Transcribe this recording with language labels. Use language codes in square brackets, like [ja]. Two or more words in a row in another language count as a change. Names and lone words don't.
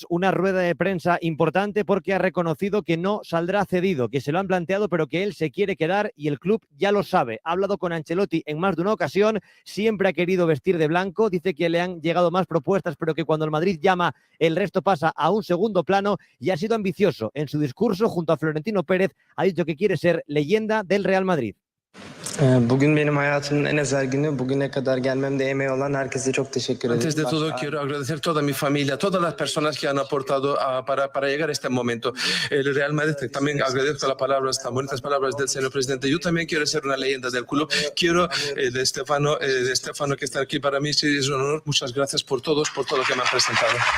[es] Una rueda de prensa importante porque ha reconocido que no saldrá cedido, que se lo han planteado, pero que él se quiere quedar y el club ya lo sabe. Ha hablado con Ancelotti en más de una ocasión, siempre ha querido vestir de blanco, dice que le han llegado más propuestas, pero que cuando el Madrid llama, el resto pasa a un segundo plano y ha sido ambicioso. En su discurso, junto a Florentino Pérez, ha dicho que quiere ser leyenda del Real Madrid. [tr] Bugün benim hayatımın en özel günü. Bugüne kadar gelmemde emeği olan herkese çok teşekkür ederim. [es] Antes de todo quiero agradecer a toda mi familia, a todas las personas que han aportado para llegar a este momento. El Real Madrid, también agradezco las palabras, tan bonitas palabras del señor presidente. Yo también quiero ser una leyenda del club. Quiero de Stefano que está aquí para mí. Sí, es un honor. Muchas gracias por todo lo que me han presentado.